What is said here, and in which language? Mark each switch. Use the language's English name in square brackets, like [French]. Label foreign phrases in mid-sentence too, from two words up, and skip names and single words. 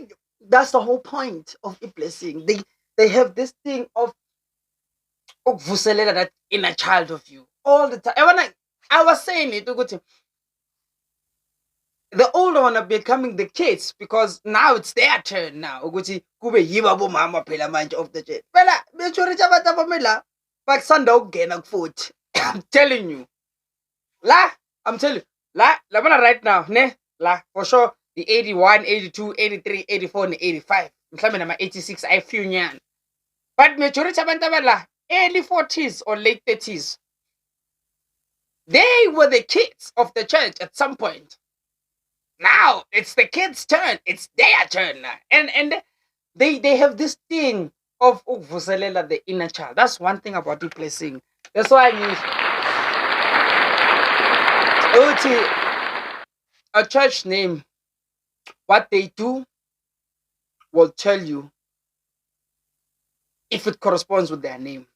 [English] That's the whole point of a blessing. They have this thing of vuselela that inner child of you all the time. And when I was saying it, ukuthi, the older one are becoming the kids because now it's their turn now. [Zulu] Ukuthi kube yibo abomama phela manje [English] of the church. [Zulu] Phela majority abantu abamela bakusanda ukungena kufuthi. [English] I'm telling you. I'm telling you. Labona right now, ne? For sure the 81, 82, 83, 84 and 85. [Zulu] Mhlambe nama 86 [English] I feel nyana. But majority [Zulu] abantu abala [English] early 40s or late 30s. They were the kids of the church at some point. Now it's the kids' turn. It's their turn now. And they have this thing of vuselela the inner child. That's one thing about the blessing. That's why a church name, what they do will tell you if it corresponds with their name.